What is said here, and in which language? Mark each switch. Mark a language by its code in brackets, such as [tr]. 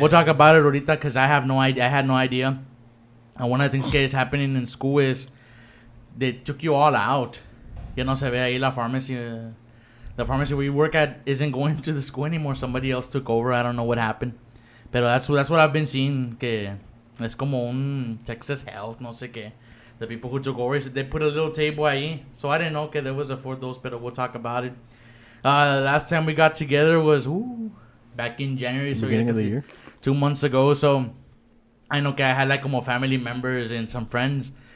[en] We'll talk about it [es] ahorita [en] because I have no idea. I had no idea. And one of the things [es] que [en] is happening in school is they took you all out. [es] Ya no se ve ahí la [en] pharmacy. The pharmacy where you work at isn't going to the school anymore. Somebody else took over. I don't know what happened. [es] Pero [en] that's what I've been seeing. [es] Que es como un Texas Health, no sé qué. [en] The people who took over, they put a little table [es] ahí. [en] So I didn't know [es] que [en] there was a fourth dose, but we'll talk about it. Last time we got together was back in January. So Beginning of the year. 2 months ago. So I know [es] que [en] I had like [es] como [en] family members and some friends.